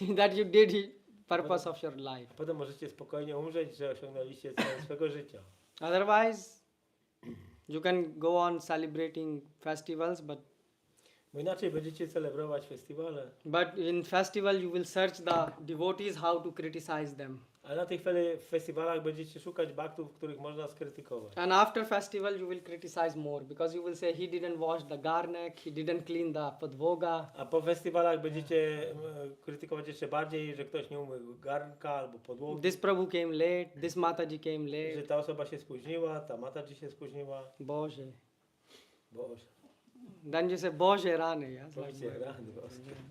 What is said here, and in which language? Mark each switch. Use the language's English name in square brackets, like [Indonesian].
[English] That you did the purpose of your life. [Polish] A potem możecie spokojnie umrzeć, że osiągnęliście cel swego życia. [English] Otherwise, you can go on celebrating festivals, [Polish] Bo inaczej będziecie celebrować festiwale. [English] but in festival you will search the devotees how to criticize them. [Polish] Ale na tych festiwalach będziecie szukać baktów, których można skrytykować. [English] And after festival you will criticize more because you will say he didn't wash the [Polish] garnek, [English] he didn't clean the [Polish] podvoga. A po festiwalach będziecie krytykować jeszcze bardziej, że ktoś nie umył garnka albo podłogi. [English] This Prabhu came late, this Mataji came [Polish] Że [English] late. [Polish] ta osoba się spóźniła, ta Mataji się spóźniła. Boże. Boże, [English] Then you say [Polish] Boże Rane, [English] yes? [Polish] powiedzcie, rany boskie.